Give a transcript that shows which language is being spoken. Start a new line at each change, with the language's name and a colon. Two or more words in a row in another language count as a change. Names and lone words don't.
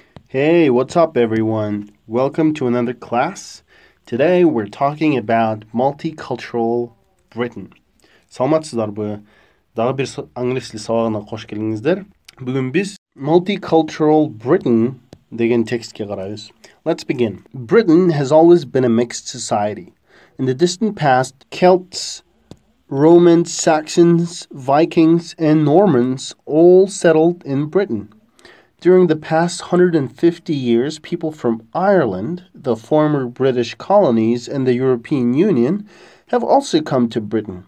English: Hey, what's up, everyone? Welcome to another class. Today we're talking about multicultural Britain.
Kyrgyz: Саламатсыздарбы? Дагы бир англис тили сабагына кош келиңиздер. Бүгүн биз Multicultural Britain деген текстке карайбыз.
English: Let's begin. Britain has always been a mixed society. In the distant past, Celts, Romans, Saxons, Vikings, and Normans all settled in Britain. During the past 150 years, people from Ireland, the former British colonies, and the European Union have also come to Britain.